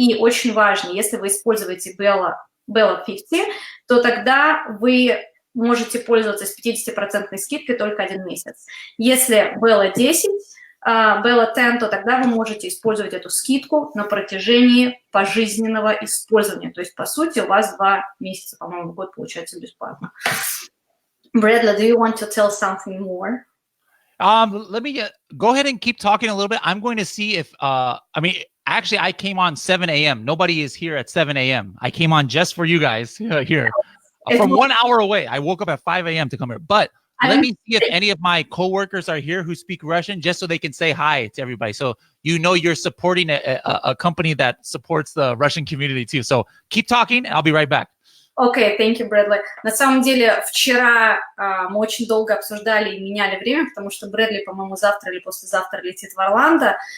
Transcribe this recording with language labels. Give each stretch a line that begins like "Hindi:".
Russian: И очень важно, если вы используете Bella 50, то тогда вы можете пользоваться с 50% скидкой только 1 месяц. Если Bella 10, Bella 10, то тогда вы можете использовать эту скидку на протяжении пожизненного использования. То есть, по сути, у вас 2 месяца, по-моему, в год получается бесплатно.
English: Bradley, do you want to tell something more? Let me go ahead and keep talking a little bit. I'm going to see if, actually, I came on 7 a.m. Nobody is here at 7 a.m. I came on just for you guys here from 1 hour away. I woke up at 5 a.m. to come here. But let me see if any of my coworkers are here who speak Russian, just so they can say hi to everybody. So you know you're supporting a company that supports the Russian community too. So keep talking. I'll be right back. Окей, thank you, Брэдли.
Russian: На самом деле, вчера мы очень долго обсуждали и меняли время, потому что Брэдли, по-моему, завтра или послезавтра летит в Орландо.